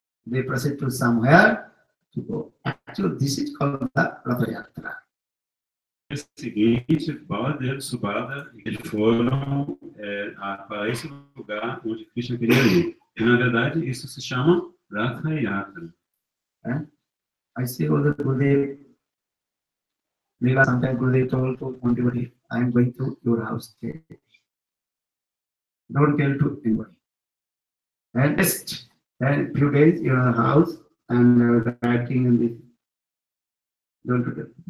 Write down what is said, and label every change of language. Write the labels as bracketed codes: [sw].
[en] They proceed to somewhere to go. Actually, this is called the Ratha Yatra. [pt] No seguinte, Baladev e Subhadra, eles foram para esse lugar onde Krishna queria ir. E na verdade, isso se chama Ratha Yatra. [en] I see all the Gurudev. Sometimes Gurudev told to everybody, I am going to your house today. Don't tell to anybody. And just a few days in your house and writing and this. Don't tell.